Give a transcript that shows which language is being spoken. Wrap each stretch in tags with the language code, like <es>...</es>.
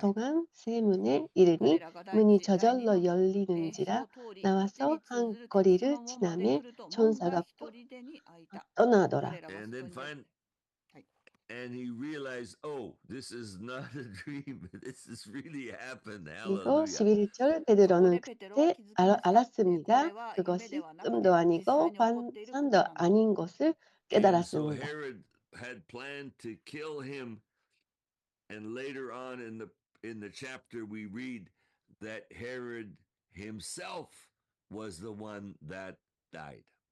<ko>통한 세 문에 이르니 문이 저절로 열리는지라 나와서 한 거리를 지나매 천사가 떠나더라.</ko> <en>And then and he realized, oh, this is not a dream. This has really happened.</en> <ko>그리고</ko> <en>Hallelujah.</en> <ko>11절 베드로는 그때 알았습니다. 그것이 꿈도 아니고 환상도 아닌 것을</ko> <en>And so</en> <ko>깨달았습니다.</ko> <en>Herod had planned to kill him, and later on in the chapter we read that Herod himself was the one that died.</en>